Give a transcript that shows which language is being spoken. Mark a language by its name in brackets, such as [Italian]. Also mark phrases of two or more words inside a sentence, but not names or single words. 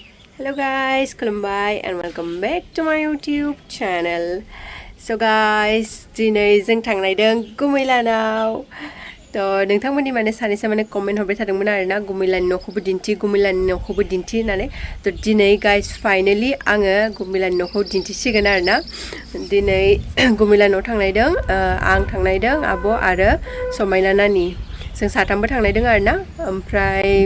[English] Hello guys, Gumwi and welcome back to my YouTube channel. So guys, [Bodo] दिनै जों थांनायदों गुमैलानाव नोंथांमोननि माने सानैसो माने कमेन्ट हरबाय थादोंमोन आरोना गुमैलानि न'खौबो दिन्थि गुमैलानि न'खौबो दिन्थि होननानै दिनै [English] guys finally [Bodo] आङो गुमैलानि न'खौ दिन्थिसिगोन आरोना दिनै गुमैलानाव थांनायदों आं थांनायदों आब' आरो समायना नानि जों साथामबो थांनायदों आरोना ओमफ्राय